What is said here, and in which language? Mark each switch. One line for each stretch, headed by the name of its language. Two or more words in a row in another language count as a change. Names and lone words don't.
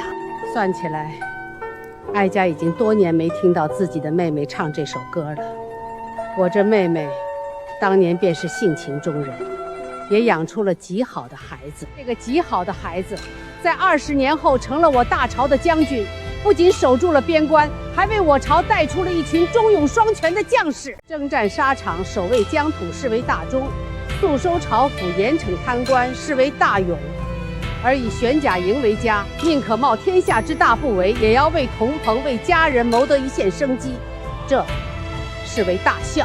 Chinese: 算起來，哀家已經多年沒聽到自己的妹妹唱這首歌了。我這妹妹當年便是性情中人，也養出了極好的孩子。這個極好的孩子，在20年後成了我大朝的將軍，不僅守住了邊關，還為我朝帶出了一群忠勇雙全的將士。征戰沙場，守衛疆土，是為大忠；肅收朝府，嚴懲貪官，是為大勇。而以玄甲營為家，寧可冒天下之大不韙，也要為同朋為家人謀得一線生機，這是為大孝。